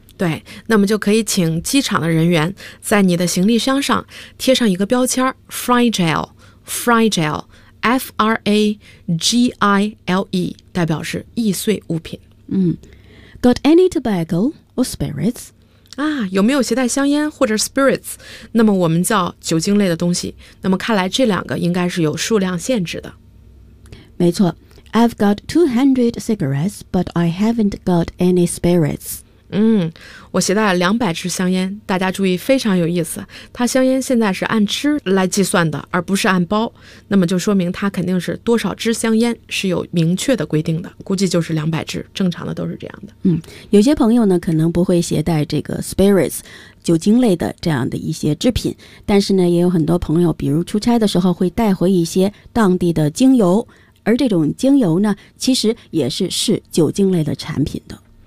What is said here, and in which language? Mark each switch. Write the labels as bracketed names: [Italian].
[Chinese] 对，那么就可以请机场的人员在你的行李箱上贴上一个标签 Fragile Fragile F-R-A-G-I-L-E 代表是易碎物品。 [English] 嗯， Got any tobacco or spirits? [Chinese] 啊，有没有携带香烟或者 spirits? 那么我们叫酒精类的东西，那么看来这两个应该是有数量限制的。没错， [English] I've got 200 cigarettes but I haven't got any spirits。 [Chinese] 我携带了200支香烟，大家注意非常有意思，它香烟现在是按支来计算的而不是按包，那么就说明它肯定是多少支香烟是有明确的规定的，估计就是200支，正常的都是这样的。有些朋友呢可能不会携带这个 spirits 酒精类的这样的一些制品，但是呢也有很多朋友比如出差的时候会带回一些当地的精油，而这种精油呢其实也是是酒精类的产品的，